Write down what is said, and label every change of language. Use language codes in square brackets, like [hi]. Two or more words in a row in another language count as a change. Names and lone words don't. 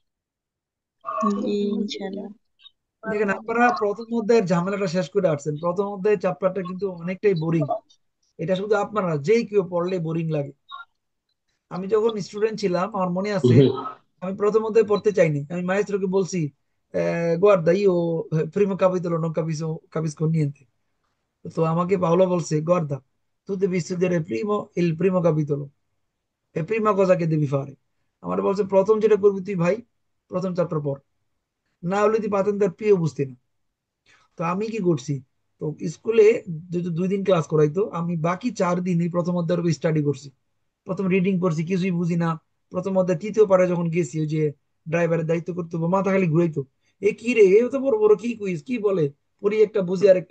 [bn] জি, [ar] إن شاء الله. [bn] দেখেন, আপনারা প্রথম অধ্যায়ের ঝামেলাটা শেষ করে আসছেন। প্রথম অধ্যায়ের চ্যাপ্টারটা কিন্তু অনেকটাই বোরিং। এটা শুধু আপনারা যে কেউ পড়লে বোরিং লাগে। আমি যখন স্টুডেন্ট ছিলাম আমার মনে আছে, আমি প্রথম অধ্যায় পড়তে চাইনি। আমি মায়েস্ট্রোকে বলছি, [it] guarda io primo capitolo non capisco niente. [bn] তো আমাকে পাওলো বলছে, [it] guarda tu devi studiare il primo capitolo e prima cosa che devi fare, [bn] আমার বলছে প্রথম যেটা করবি তুই ভাই, প্রথম চ্যাপ্টার পড়, না হলে তুই পাতেন্দার প্রিয় বুঝতি না। তো আমি কি করছি, তো স্কুলে যেহেতু 2 দিন ক্লাস করাইতো, আমি বাকি 4 দিনই প্রথম অধ্যায়ের স্টাডি করছি। প্রথম রিডিং করছি, কিছুই বুঝি না। প্রথম অধ্যায় তৃতীয় পারে যখন গেছি, ওই যে ড্রাইভারের দায়িত্ব করতে হবে, মাথা খালি ঘুরাইতো, এ কি রে, এ তো বড় বড় কি কুইজ কি বলে, পড়ি একটা বুঝি আরেকটা।